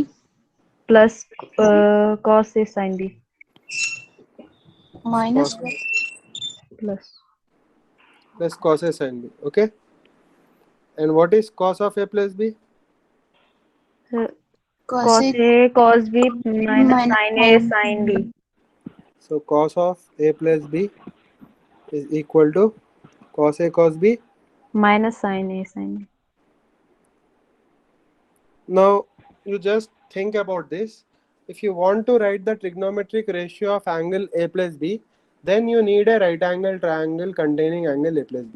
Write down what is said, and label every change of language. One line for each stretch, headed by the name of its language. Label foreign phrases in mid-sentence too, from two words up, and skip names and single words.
English: plus cos A sin B minus cos plus plus cos A sin B. Okay. And what is cos of A plus B? cos cos A A cos B minus minus sin A sin sin B So cos of A plus B is equal to cos A cos B. minus sin A sin B. Now you just think about this. If you want to write the trigonometric ratio of angle A plus B, then you need a right angle triangle containing angle A plus B.